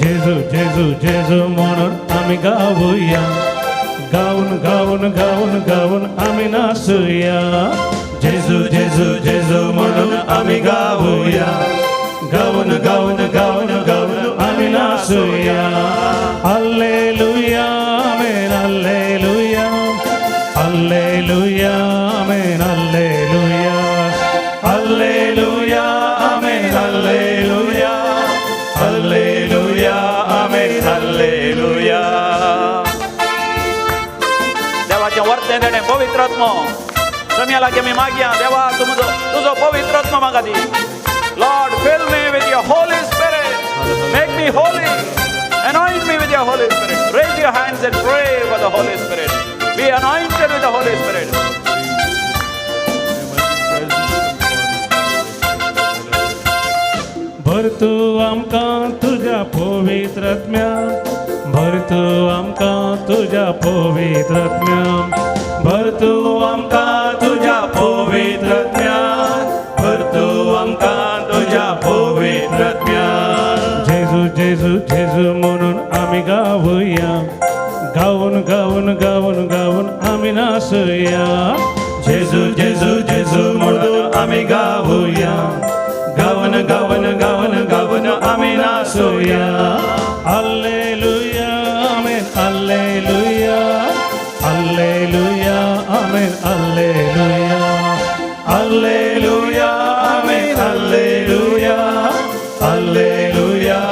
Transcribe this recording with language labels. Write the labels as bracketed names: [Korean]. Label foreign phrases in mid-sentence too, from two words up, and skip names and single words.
[Marathi] जेजू जेजू जेजू म्हणून आम्ही गाऊया, गाऊन गाऊन गाऊन गाऊन आम्ही नाचूया. जेजू जेजू जेजू म्हणून आम्ही गाऊया, गाऊन गाऊन गाऊन गाऊन आम्ही नाचूया. हालेलुया आमेन हालेलुया, हालेलुया आमेन हालेलुया, हालेलुया आमेन हालेलुया, हालेलुया आमेन हालेलुया. [Konkani] देवाचें वर्तें शक्तीने देणे पवित्र आत्मा सम्याला की मी मागया देवा तुझो पवित्र आत्मा मागा दी [English] Lord fill me with your Holy Spirit make me holy anoint me with your Holy Spirit raise your hands and pray for the Holy Spirit be anointed with the Holy Spirit [Konkani] भर तू आमकां तुझ्या पवित्रात्म्या भर तू आमकां तुझ्या पवित्रात्म्या भर तू आमकां तुझ्या पवित्रात्म्या भर तू आमकां तुझ्या पवित्रात्म्या [Marathi] जेजू जेजू जेजू म्हणून आम्ही गावया गाऊन गाऊन गाऊन गाऊन आम्ही नाचूया जेजू जेजू जेजू म्हणून आम्ही गावया गावन गावन गावन गावन आम्ही नाचूया हालेलुया आमेन हालेलुया हालेलुया आमेन हालेलुया हालेलुया आमेन हालेलुया हालेलुया